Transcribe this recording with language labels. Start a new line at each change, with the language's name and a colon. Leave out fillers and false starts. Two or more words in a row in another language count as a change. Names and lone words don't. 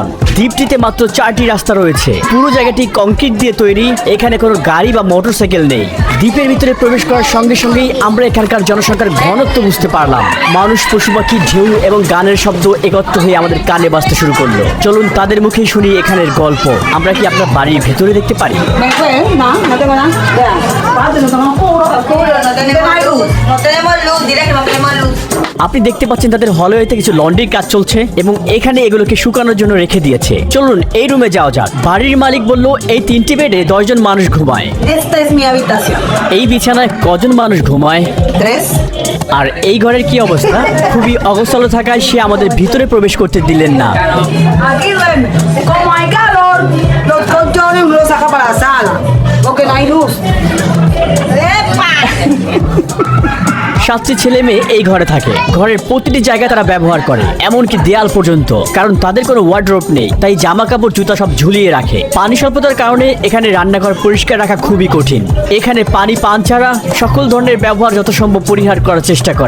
Bangla: দ্বীপটিতে মাত্র 4টি রাস্তা রয়েছে। পুরো জায়গাটি কংক্রিট দিয়ে তৈরি। এখানে কোনো গাড়ি বা মোটরসাইকেল নেই। দ্বীপের ভিতরে প্রবেশ করার সঙ্গে সঙ্গেই আমরা এখানকার জনসংখ্যার ঘনত্ব বুঝতে পারলাম। মানুষ, পশু পাখি, ঢেউ এবং গানের শব্দ একত্র হয়ে আমাদের কানে বাজতে শুরু করলো। চলুন তাদের মুখেই শুনি এখানের গল্প। আমরা কি আপনার বাড়ির ভেতরে দেখতে পারি?
Spanish: No tengo nada. Vea, aparte no tenemos puro, no tenemos luz. No tenemos luz, dile que no tenemos luz.
Bangla: আপনি দেখতে পাচ্ছেন তাদের হলওয়েতে কিছু লন্ড্রির কাজ চলছে এবং এখানে এগুলোকে শুকানোর জন্য রেখে দিয়েছে। চলুন এই রুমে যাওয়া যাক। বাড়ির মালিক বলল এই 3টি বেডে 10 জন মানুষ ঘুমায়।
Spanish: Esta es mi habitación.
Bangla: এই বিছানায় কজন মানুষ ঘুমায়? 3. আর এই ঘরের কি অবস্থা? খুবই অগোছালো থাকায় সে আমাদের ভিতরে প্রবেশ করতে দিলেন না।
Spanish: Aquí duerme. Como hay calor, los colchones uno los saca para la sala. Porque no hay luz. ¡Epa!
Bangla: 7টি ছেলে মেয়ে এই ঘরে থাকে। ঘরের প্রতিটি জায়গা তারা ব্যবহার করে, এমনকি দেয়াল পর্যন্ত, কারণ তাদের কোনো ওয়ার্ডরোব নেই। তাই জামা কাপড়, জুতা সব ঝুলিয়ে রাখে। পানি স্বল্পতার কারণে এখানে রান্নাঘর পরিষ্কার রাখা খুবই কঠিন। এখানে পানি পান ছাড়া সকল ধরনের ব্যবহার যত সম্ভব পরিহার করার চেষ্টা করে।